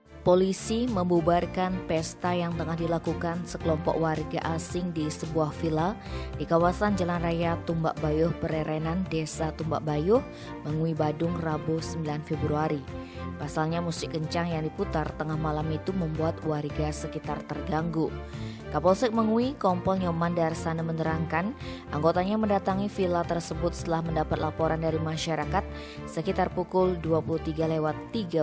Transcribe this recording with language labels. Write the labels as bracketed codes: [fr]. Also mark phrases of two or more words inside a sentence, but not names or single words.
[id] Polisi membubarkan pesta yang tengah dilakukan sekelompok warga asing di sebuah villa di kawasan Jalan Raya Tumbak Bayuh, Pererenan, Desa Tumbak Bayuh, Mengui, Badung, Rabu 9 Februari. Pasalnya musik kencang yang diputar tengah malam itu membuat warga sekitar terganggu. Kapolsek Mengui, Kompol Nyoman Darsana menerangkan, anggotanya mendatangi villa tersebut setelah mendapat laporan dari masyarakat sekitar pukul 23.35.